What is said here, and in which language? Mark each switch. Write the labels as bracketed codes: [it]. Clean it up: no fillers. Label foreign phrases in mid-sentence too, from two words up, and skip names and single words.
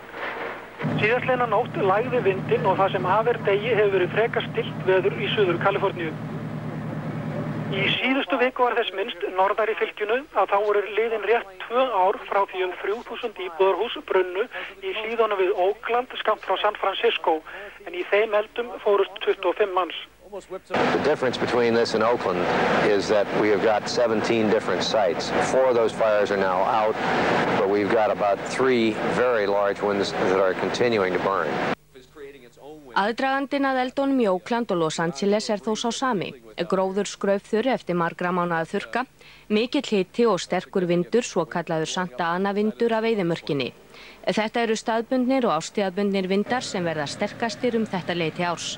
[is] Síðastliðna nótt lægði vindinn og það sem af degi hefur verið frekar stillt veður í Suður Kaliforníu. Í síðustu viku var þess minnst norðar í fylkinu að þá voru liðin rétt 2 ár frá því 3.000 íbúðarhús brunnu í hlíðunum við Oakland skammt frá San Francisco, en í þeim eldum fórust 25 manns. [en] The difference between this and Oakland is that we have got 17 different sites. 4 of those fires are now out, but we've got about 3 very large ones that are continuing to burn. [is] Aðdragandinn að eldunum í Oakland og Los Angeles þó sá sami. Gróður skraupþurr eftir margra mánaða þurrka, mikill hiti og sterkur vindur, svokallaður Santa Ana vindur af eyðimörkinni. Þetta eru staðbundnir og árstíðabundnir vindar sem verða sterkastir þetta leyti árs.